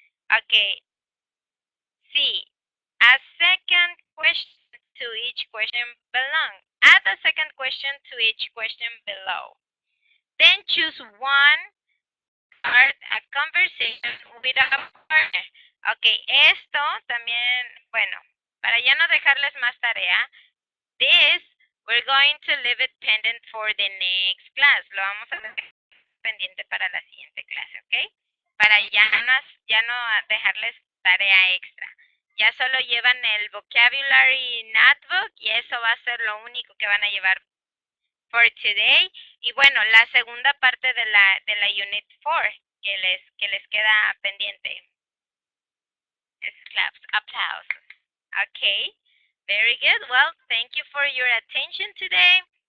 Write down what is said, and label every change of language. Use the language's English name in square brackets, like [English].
[English] Okay, C, A second question to each question belong. Add a second question to each question below. Then choose one, start a conversation with a partner. Ok, [Spanish] esto también, bueno, para ya no dejarles más tarea, [English] this we're going to leave it pending for the next class. [Spanish] Lo vamos a dejar pendiente para la siguiente clase, ¿ok? Para ya no dejarles tarea extra. Ya solo llevan el vocabulary notebook y eso va a ser lo único que van a llevar [English] for today. [Spanish] Y bueno, la segunda parte de la unit 4 que les queda pendiente. Es claps, aplausos. [English] Okay, very good. Well, thank you for your attention today.